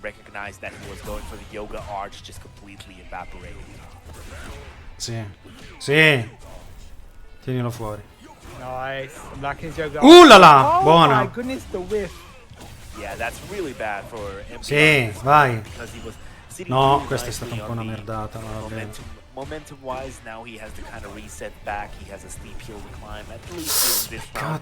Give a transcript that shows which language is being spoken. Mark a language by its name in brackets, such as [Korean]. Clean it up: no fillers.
[English] Recognize that he was going for the yoga arch, just completely evaporated. [Italian] Sì, sì. Tienilo fuori. [English] Nice. Black is yoga. [Italian] La la, buona. [English] Oh my goodness, the whiff. Yeah, that's really bad for MBR. [Italian] Sì, vai. No, [English] really [Italian] questa è stata un po' una merdata, ma va bene. [English] Momentum wise, now he has to kind of reset back. He has a steep hill to climb, at least in this round.